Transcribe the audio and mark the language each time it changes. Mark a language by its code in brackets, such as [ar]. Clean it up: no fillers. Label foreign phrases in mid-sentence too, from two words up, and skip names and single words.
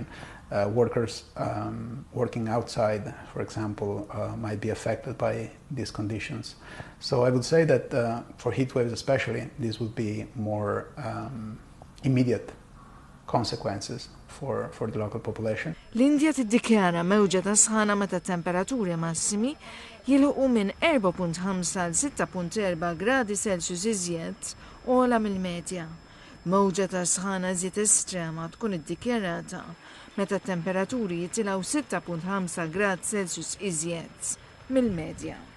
[en] Workers working outside, for example, might be affected by these conditions. So I would say that for heat waves especially, this would be more immediate consequences for the local population. [mt] L-Indja tiddikjara mewġa ta' sħana meta temperaturi massimi jilħu minn 4.5 għal 6.4 gradi Celsius iżjed ola mill-medja. Mewġa ta' sħana żied estrema tkun iddikjarata meta temperaturi jitilgħu 6.5 grad Celsius iżjed mill-medja.